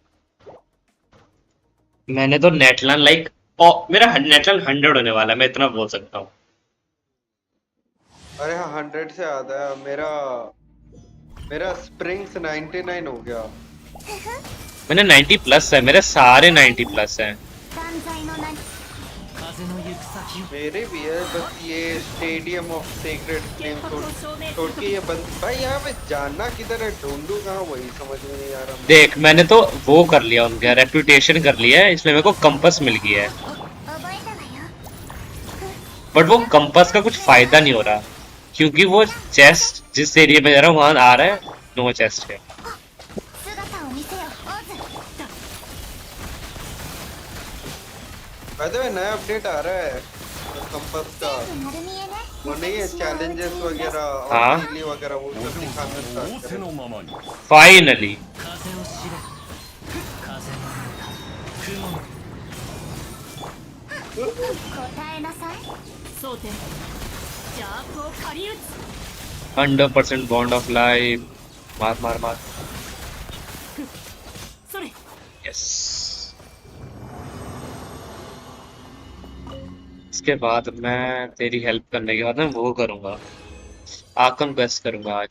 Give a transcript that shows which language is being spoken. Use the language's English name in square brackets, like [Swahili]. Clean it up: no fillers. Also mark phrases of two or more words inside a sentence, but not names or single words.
[Hindi] मैंने तो नेटलन लाइक मेरा नेटलन 100 होने वाला है, मैं इतना बोल सकता हूँ। अरे हाँ, 100 से आधा है मेरा। मेरा स्प्रिंग्स 99 हो गया। मैंने 90 प्लस है, मेरे सारे 90 प्लस हैं। [Japanese] 断罪の名に [Hindi] मेरे भी है, बस ये स्टेडियम ऑफ सेक्रेड फ्लेम छोड़ के ये बंद। भाई यहाँ पे जानना किधर है, ढूंढूं कहाँ, वही समझ में नहीं आ रहा। देख मैंने तो वो कर लिया, उनका रेपुटेशन कर लिया है, इसलिए मेरे को कंपस मिल गया है। [Japanese] 覚えたわよ。 [Hindi] बट वो कंपस का कुछ फायदा नहीं हो रहा, क्योंकि वो चेस्ट जिस एरिया में जा रहा हूँ वहां आ रहा है, [English] no chest [Hindi] है। [Japanese] 姿を見せよ、オズ。 [English] By the way, [Hindi] नया अपडेट आ रहा है कंपास का। [Japanese] 全部丸見えね。 [Hindi] वो नहीं है, चैलेंजेस वगैरह और हाँ। डेली वगैरह वो सब दिखाना स्टार्ट करें। फाइनली। [Japanese] 答えなさい。争点。邪悪を狩り打つ。 [Hindi] 100% [English] bond of life. [Hindi] मार मार मार। [Japanese] それ。 [Hindi] यस। इसके बाद मैं तेरी हेल्प करने के बाद मैं वो करूंगा, [English] archon quest [Hindi] करूंगा आज।